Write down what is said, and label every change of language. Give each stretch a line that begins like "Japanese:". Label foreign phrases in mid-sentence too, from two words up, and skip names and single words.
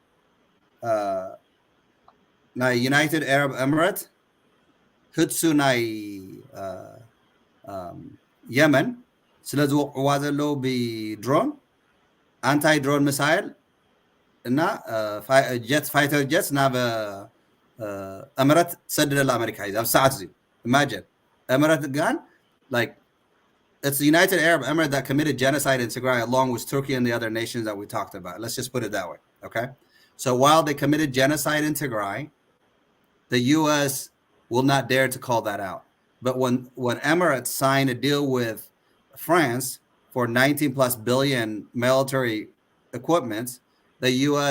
Tigrinya: ናይ ዩናይትድ አረብ ኤምሬት ህድሱ ናይ የመን ስለ ዝወቅዕዋ ዘለው ብድሮን አንታይ
English: drone missile
Tigrinya: እና
English: jet fighter jets
Tigrinya: ናብ ኤምሬት ትሰድደላ ኣሜሪካ ሒዛ ኣብ ሰዓት እዚ imagine ኤምሬት ጋን
English: like it's the United Arab Emirates that committed genocide in Tigray along with Turkey and the other nations that we talked about. Let's just put it that way, okay? So while they committed genocide in Tigray, the U.S. will not dare to call that out. But when Emirates signed a deal with France for 19 plus billion military equipments, the U.S.